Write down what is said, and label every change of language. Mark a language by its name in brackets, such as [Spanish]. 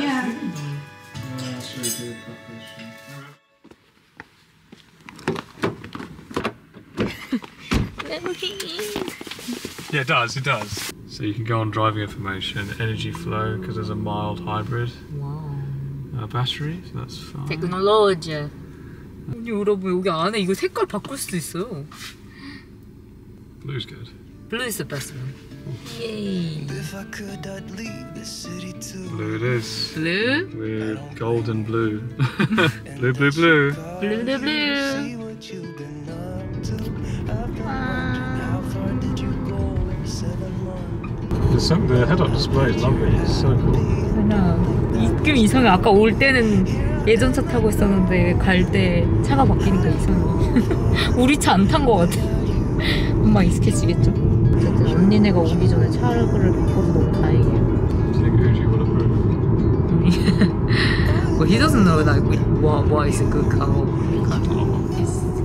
[English] Yeah, that's really good preparation. Yeah, it does. So you can go on driving information, energy flow, because there's a mild hybrid Wow. battery, so that's fine. [Korean] 테크놀로지. 아니 여러분 여기 안에 이거 색깔 바꿀 수도 있어요. [English] Blue's good. Blue is the best one. Yay. Blue it is. Blue. With gold and blue. Blue, blue, blue. Blue, blue, blue. The head-up display is lovely. It's so cool. [Korean] 느낌 이상해. 아까 올 때는 예전 차 타고 있었는데 갈 때 차가 바뀌니까 이상해. 우리 차 안 탄 거 같아. 금방 익숙해지겠죠. 어쨌든 언니네가 오기 전에 차를 바꿔서 너무 다행이에요. [English] Do you think Uji will approve? Well, he doesn't know like why is a good car. It's